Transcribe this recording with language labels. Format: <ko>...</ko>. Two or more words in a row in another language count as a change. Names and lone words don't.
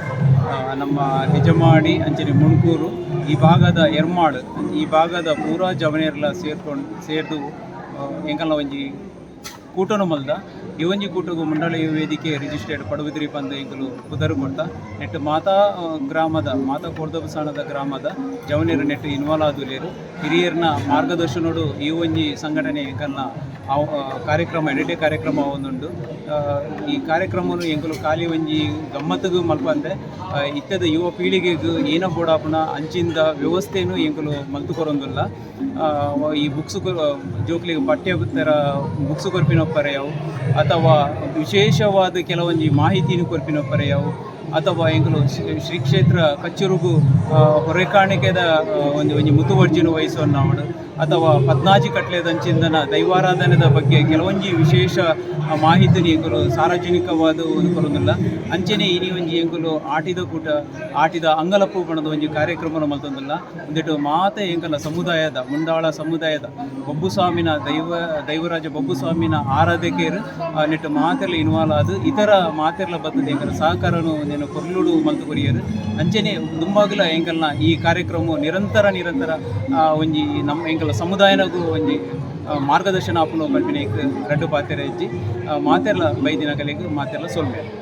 <tcy>ನಮ್ಮ ಹೆಜಮಾಡಿ ಅಂಚನೆ ಮುಣ್ಕೂರು ಈ ಭಾಗದ ಎರ್ಮಾಡು ಈ ಭಾಗದ ಪೂರಾ ಜವನಿಯರ್ಲ ಸೇರ್ದು ಎಂಕಲ್ನ ಒಂಜಿ ಕೂಟನು ಮಲ್ದ ಈ ಒಂಜಿ ಕೂಟಗೂ ಮುಂಡಾಳ ಯುವ ವೇದಿಕೆ ರಿಜಿಸ್ಟರ್ಡ್ ಪಡುಬಿದ್ರಿ ಬಂದು ಈಗಲೂ ಕುದರು ಕೊಡ್ತಾ ನೆಟ್ಟು ಮಾತಾ ಗ್ರಾಮದ ಮಾತಾ ಕೊರ್ದಬಸಾಣದ ಗ್ರಾಮದ ಜವನಿಯರು ನೆಟ್ಟು ಇನ್ವಾಲ್ವ್ ಆದುಲೇರು ಹಿರಿಯರ್ನ ಮಾರ್ಗದರ್ಶನೋಡು ಈ ಒಂಜಿ ಸಂಘಟನೆ ಎಂಕಲ್ನ ಕಾರ್ಯಕ್ರಮ ಎಡೆಟೆ ಕಾರ್ಯಕ್ರಮ ಒಂದುಂಡು ಈ ಕಾರ್ಯಕ್ರಮನು ಎಂಕಲು ಖಾಲಿ ಒಂಜಿ ಗಮ್ಮತ್ತಿಗೂ ಮಲ್ಪಂದೆ ಇತ್ತದ ಯುವ ಪೀಳಿಗೆಗೂ ಏನ ಬೋಡಾಪುನ ಅಂಚಿಂದ ವ್ಯವಸ್ಥೆನೂ ಎಂಕಲು ಮಲ್ತು ಕೊರೊಂದುಲ್ಲ ಈ ಬುಕ್ಸ್ ಜೋಕ್ಲಿಗೆ ಪಠ್ಯ ಥರ ಬುಕ್ಸ್ ಕೊರ್ಪಿನೊಪ್ಪರೆಯವು ಅಥವಾ ವಿಶೇಷವಾದ ಕೆಲವೊಂದು ಮಾಹಿತಿನೂ ಕೊರ್ಪಿನೊಪ್ಪರೆಯವು ಅಥವಾ ಎಂಕಲು ಶ್ರೀ ಕ್ಷೇತ್ರ ಕಚ್ಚೂರುಗೂ ಹೊರೆಕಾಣಿಕೆದ ಒಂದು ಮುತುವರ್ಜಿನ ವಹಿಸೋನು ನಾವು ಅಥವಾ ಪದ್ನಾಜಿ ಕಟ್ಲೆದಂಚಿಂದನ ದೈವಾರಾಧನೆದ ಬಗ್ಗೆ ಕೆಲವೊಂದು ವಿಶೇಷ ಮಾಹಿತಿನಿ ಎಂಕಲು ಸಾರ್ವಜನಿಕವಾದ ಒಂದು ಕೊರೊಂದಿಲ್ಲ ಅಂಚನೆ ಇನಿ ಒಂಜಿ ಎಂಕಲು ಆಟಿದ ಅಂಗಲಪ್ಪು ಬಣದ ಒಂಜಿ ಕಾರ್ಯಕ್ರಮ ಮಲ್ತೊಂದಿಲ್ಲ ಒಂದಿಟ್ಟು ಮಾತೆ ಎಂಕಲ ಸಮುದಾಯದ ಮುಂಡಾಳ ಸಮುದಾಯದ ಬೊಬ್ಬುಸ್ವಾಮಿನ ದೈವರಾಜ ಬೊಬ್ಬುಸ್ವಾಮಿನ ಆರಾಧಕರು ನೆಟ್ಟು ಮಾತೆರ್ಲ ಇನ್ವಾಲ್ವ್ ಆದು ಇತರ ಮಾತೆರ್ಲ ಬತ್ತದ ಎಂಕಲ ಸಹಕಾರನು ನೇನು ಕೊರ್ಲುಡು ಮಲ್ತು ಕೊರಿಯರು ಅಂಚನೆ ದುಂಬಾಗಲ ಎಂಕಲ್ನ ಈ ಕಾರ್ಯಕ್ರಮ ನಿರಂತರ ಒಂಜಿ ನಮ್ಮ ಎಂಕಲ ಸಮುದಾಯನಗೂ ಒಂಜಿ ಮಾರ್ಗದರ್ಶನ ಆಪುನ ಕಲ್ಪಿನ ರಡ್ಡು ಪಾತೆರ ಇಜ್ಜಿ ಮಾತೆರ್ಲ ಬೈದಿನ ಕಲೆಗೆ ಮಾತೆರ್ಲ ಸೊಲ್ಮೆ.</tcy>